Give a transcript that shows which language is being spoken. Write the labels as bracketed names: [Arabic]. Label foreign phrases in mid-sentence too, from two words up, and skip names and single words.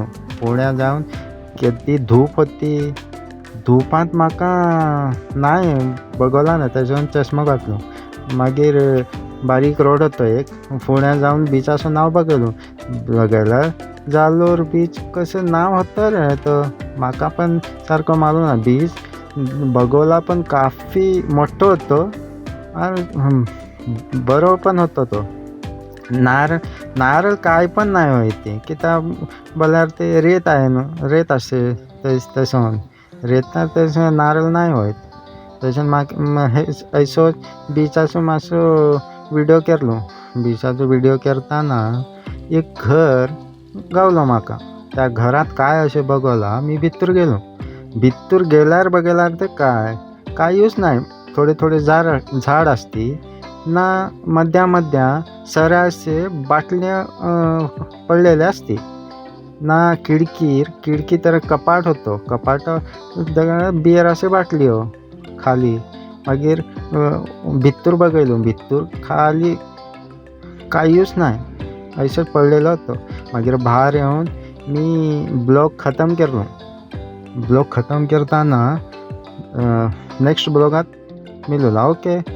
[Konkani] फुड्यान जावन ती धूप होती. धुपांत म्हाका नाय बगोला ना. तेजून चश्मा घातलो. मागीर बारीक रोड होतो एक. फुड्यान जावन बिचाचो नाव बघयल्यार जालोर बीच कसं नाव होतं रे तो. म्हाका पण सारको मालूम ना. बीच बगोला पण काफी मोठो होतो आणि बरो पण होतो तो. नारळ काय पण नाही होय ते. कित्याक बोल्यार ते रेत आहे न्हू. रेत आसते थंयसून. रेतार थंयसून नारळ नाही होय. थंयसून म्हाका बिचाचो मातसो व्हिडिओ केलो. बिचाचो व्हिडिओ करताना एक घर गावलो म्हाका. त्या घरात काय अशें बगोला. मी भितर गेलो. भितर गेल्यार बगल्यार ते कांयूच नाही. थोडे झाड आसती ना. मध्या सरासे बाटल्या पडलेले असते ना. खिडकी तर कपाट होतो. कपाट बियर असे बाटल्यो खाली. मागीर भितर बघयलो. भितर खाली कांयूच नाही. अशें पडलेलो होतो. मागीर भायर येवन मी ब्लॉग खतम केलो. ब्लॉग खतम करताना नेक्स्ट ब्लॉगात मिलूला. ओके.